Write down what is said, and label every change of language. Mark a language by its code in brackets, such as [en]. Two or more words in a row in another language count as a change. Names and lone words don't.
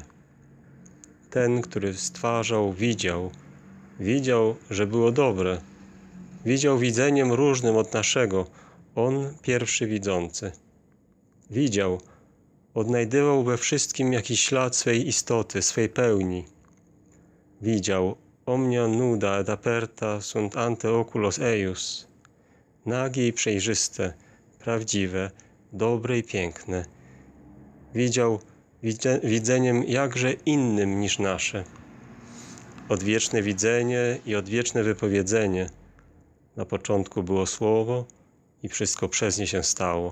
[pl] Ten, który stwarzał, widział, że było dobre. Widział widzeniem różnym od naszego. On pierwszy widzący. Widział, odnajdywał we wszystkim jakiś ślad swej istoty, swej pełni. Widział, [la] omnia nuda et aperta sunt ante oculos eius. [pl] Nagie i przejrzyste, prawdziwe, dobre i piękne. Widział widzeniem jakże innym niż nasze. Odwieczne widzenie i odwieczne wypowiedzenie. Na początku było Słowo i wszystko przez nie się stało.